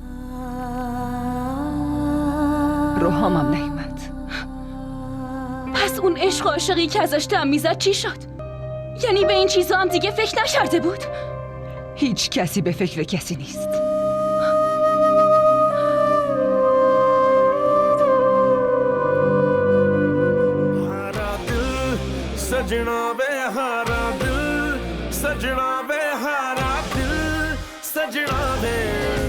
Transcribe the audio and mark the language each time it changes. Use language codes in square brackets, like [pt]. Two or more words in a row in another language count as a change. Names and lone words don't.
[fa] روحام هم نیومد. پس اون عشق و عاشقی که ازش دم میزد چی شد؟ یعنی به این چیزا هم دیگه فکر نکرده بود؟ هیچ کسی به فکر کسی نیست. [pa] ਸਜਨਾ ਵੇ ਹਾਰਾ ਦਿਲ ਸਜਨਾ ਵੇ ਹਾਰਾ ਦਿਲ ਸਜਨਾ ਵੇ हारा दिल सजना वे